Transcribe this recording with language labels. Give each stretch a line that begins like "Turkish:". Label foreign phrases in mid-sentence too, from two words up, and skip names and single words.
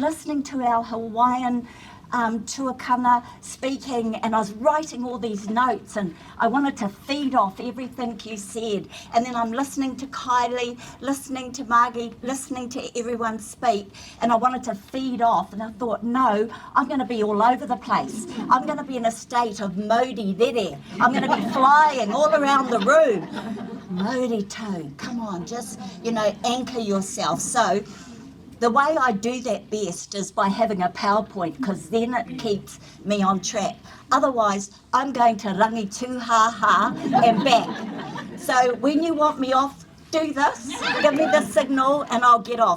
English: And I was listening to our Hawaiian tuakana speaking, and I was writing all these notes, and I wanted to feed off everything you said. And then I'm listening to Kylie, listening to Margie, listening to everyone speak, and I wanted to feed off. And I thought, no, I'm going to be all over the place. I'm going to be in a state of
Māori: mauri rere.
English: I'm going to be flying all around the room.
Māori: Mauri tau,
English: come on, just, anchor yourself. So the way I do that best is by having a PowerPoint, because then it keeps me on track. Otherwise, I'm going to rangi Tui Ah Loo and back. So when you want me off, do this, give me the signal and I'll get off.